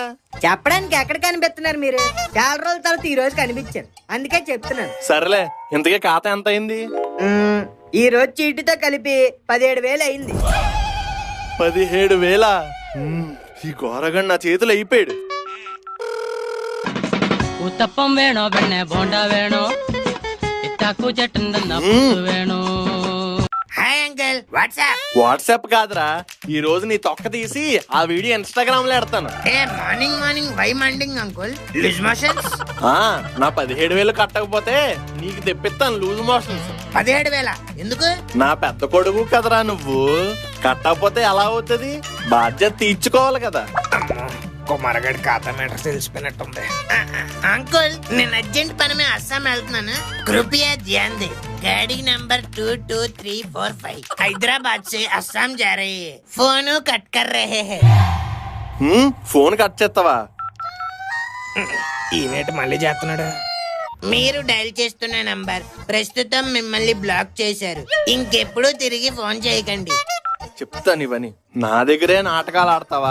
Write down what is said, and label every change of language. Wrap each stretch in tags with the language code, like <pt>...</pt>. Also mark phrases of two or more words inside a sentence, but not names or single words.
<te>చెప్పడానికి ఎక్కడ కనిపిస్తున్నారు మీరు? చాలా రోజుల తర్వాత ఈ రోజు కనిపించారు, అందుకే చెప్తున్నాను. సరేలే, ఇంతకీ ఖాతా ఎంత అయింది? ఈ రోజు చీటితో కలిపి 17,000 అయింది. 17,000? ఈ ఘోరగండి నా చేతులు అయిపోయాడు.</te> <ml>ഉത്തപ്പം വേണോ പെണ്ണെ ബോണ്ട വേണോ ഇത്താക്കു ചട്ടുണ്ടെന്ന വേണോ?</ml> <en>Hi uncle, what's up.</en> <te>వాట్సాప్ కాదురా, ఈ రోజు నీ తొక్క తీసి ఆ వీడియో ఇన్స్టాగ్రామ్ లో ఎడతాను.</te> <en>A morning why mounding uncle? Loose motions.</en> <te>నా 17,000 కట్టకపోతే నీకు తెప్పిస్తాను</te> <en>loose motions.</en> <te>17,000 ఎందుకు? నా పెద్ద కొడుకు కదరా నువ్వు. కట్టకపోతే ఎలా అవుతుంది? బాధ్యత తీర్చుకోవాలి కదా. కుమారగడి ఖాతా మేటర్ తెలిసిపోయినట్టుంది. అంకుల్, నేను అర్జెంట్ పని మీద అస్సాం వెళ్తున్నాను.</te> <hi>कृपया ध्यान दे. गाड़ी नंबर 22345 हैदराबाद से असम जा रही है. फोन कट कर रहे हैं.</hi> <te>ఫోన్ కట్ చేస్తావా? ఈనేటి మళ్ళీ చేస్తున్నాడు. మీరు డైల్ చేస్తున్న నంబర్ ప్రస్తుతం మిమ్మల్ని బ్లాక్ చేశారు. ఇంకెప్పుడు తిరిగి ఫోన్ చేయకండి. చెప్తాను ఇవని. నా దగ్గరే నాటకాలు ఆడతావా?</te>